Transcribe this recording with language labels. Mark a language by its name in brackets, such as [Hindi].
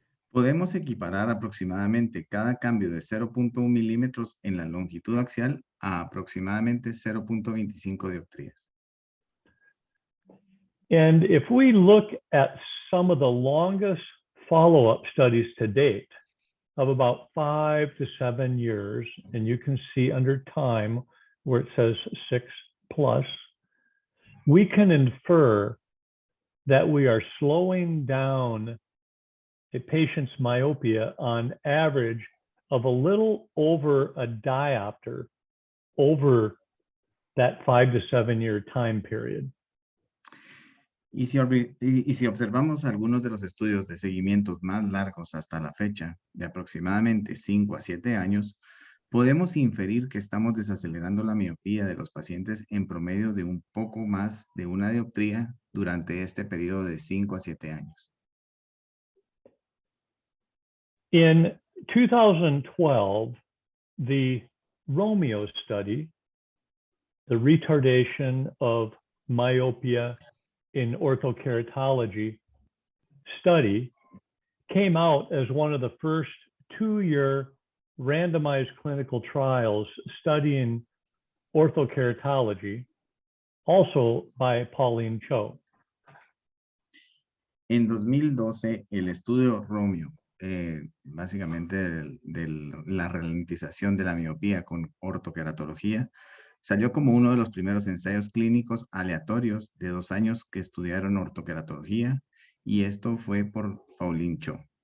[Spanish] Podemos equiparar aproximadamente cada cambio de 0.1 milímetros en la longitud axial a aproximadamente 0.25 dioptrías. [English] And if we look at some of the longest follow-up studies to date of about 5 to 7 years, and you can see under time where it says 6+, we can infer that we are slowing down a patient's myopia on average of a little over a diopter over that 5 to 7 year time period. [Spanish] Y si observamos algunos de los estudios de seguimientos más largos hasta la fecha, de aproximadamente 5 a 7 años, podemos inferir que estamos desacelerando la miopía de los pacientes en promedio de un poco más de una dioptría durante este periodo de 5 a 7 años. [English] In 2012, the Romeo study, the retardation of myopia in orthokeratology study, came out as one of the first 2-year randomized clinical trials studying orthokeratology, also by Pauline Cho. [Spanish] En 2012, el estudio Romeo, básicamente de la ralentización de la miopía con ortokeratología, salió como uno de los primeros ensayos clínicos aleatorios de 2 años que estudiaron ortokeratología, y esto fue por Pauline Cho.